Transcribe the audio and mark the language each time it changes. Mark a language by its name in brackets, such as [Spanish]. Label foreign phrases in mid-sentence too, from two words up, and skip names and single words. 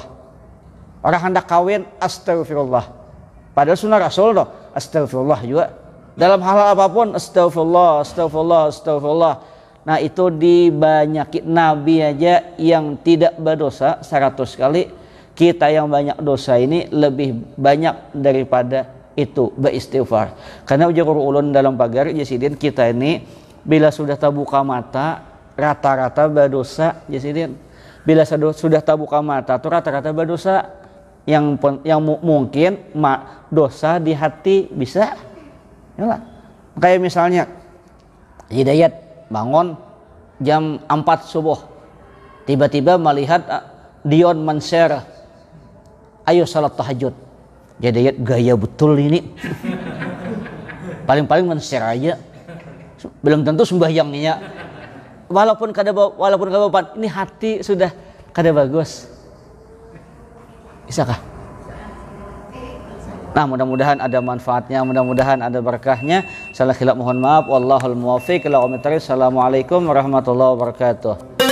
[Indonesian] Orang hendak kawin astagfirullah, padahal sunnah Rasul loh, astagfirullah juga. Dalam hal apapun [Arabic] أستغفر الله، أستغفر الله، أستغفر الله. [Indonesian] Nah itu dibanyakin. Nabi aja yang tidak berdosa 100 kali, kita yang banyak dosa ini lebih banyak daripada itu beristighfar. Karena ujar ulun dalam pagar jasidin, kita ini bila sudah terbuka mata rata-rata berdosa jasidin. Bila sudah terbuka mata tuh rata-rata berdosa. Yang mungkin dosa di hati bisa. Yalah. Kayak misalnya Hidayat bangun jam 4 subuh, tiba-tiba melihat Dion men-share ayo salat tahajud. Jadi gaya betul ini. Paling-paling men-share aja, belum tentu sembahyangnya. Walaupun kada bapak, ini hati sudah kada bagus. Bisakah? Nah mudah-mudahan ada manfaatnya, mudah-mudahan ada berkahnya. Salah khilaf mohon maaf. [Arabic] والله الموفق إلى أقوم الطريق. السلام عليكم ورحمة الله وبركاته.